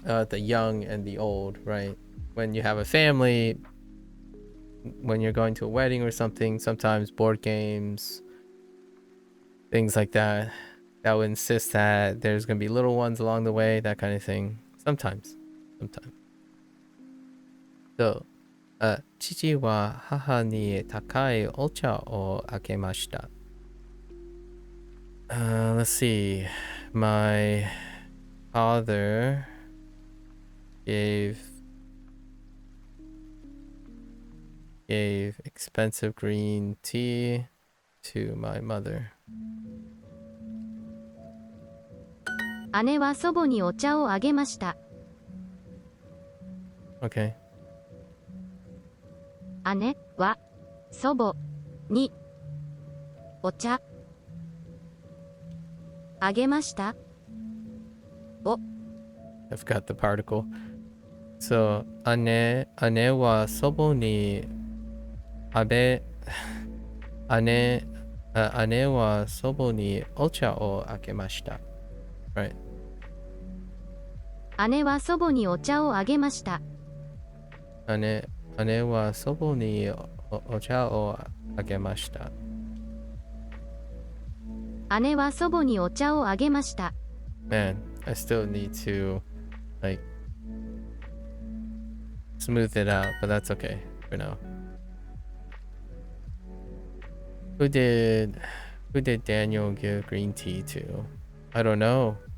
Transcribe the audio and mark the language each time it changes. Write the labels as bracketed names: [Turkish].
[English] the young and the old, right? When you have a family, when you're going to a wedding or something, sometimes board games, things like that, that would insist that there's going to be little ones along the way, that kind of thing. Sometimes. [Japanese] So, 父は母に高いお茶をあげました。 [English] Let's see. My father gave expensive green tea to my mother. [Japanese] 姉は祖母にお茶をあげました。 [English] Okay. [Japanese] 姉は祖母にお茶あげました。 [English] I forgot the particle. [Japanese] So, 姉は祖母に姉は祖母にお茶をあげました。 [English] Right. [Japanese] 姉は祖母にお茶をあげました。姉は祖母にお茶をあげました。姉は祖母にお茶をあげました。 [English] Man, I still need to like smooth it out, but that's okay for now. Who did Daniel give green tea to? I don't know.